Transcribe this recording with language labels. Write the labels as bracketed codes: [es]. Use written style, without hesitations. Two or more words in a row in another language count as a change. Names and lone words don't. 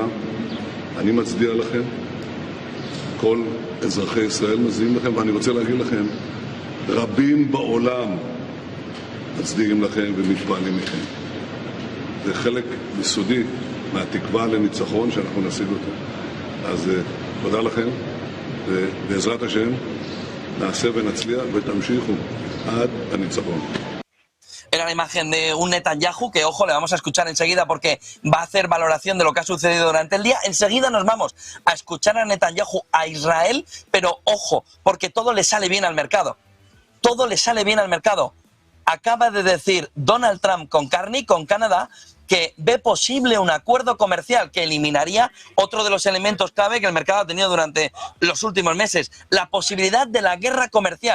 [he] אני מצדיע לכם, כל אזרחי ישראל מצדיעים לכם, ואני רוצה להגיד לכם, רבים בעולם מצדיעים לכם ומתפעלים מכם. זה חלק יסודי מהתקווה לניצחון שאנחנו נשיג אותו. אז תודה לכם, ובעזרת השם נעשה ונצליח ותמשיכו עד הניצחון. [es] Era la imagen de un Netanyahu que, ojo, le vamos a escuchar enseguida porque va a hacer valoración de lo que ha sucedido durante el día. Enseguida nos vamos a escuchar a Netanyahu a Israel, pero ojo, porque todo le sale bien al mercado. Todo le sale bien al mercado. Acaba de decir Donald Trump con Carney, con Canadá, que ve posible un acuerdo comercial que eliminaría otro de los elementos clave que el mercado ha tenido durante los últimos meses, la posibilidad de la guerra comercial.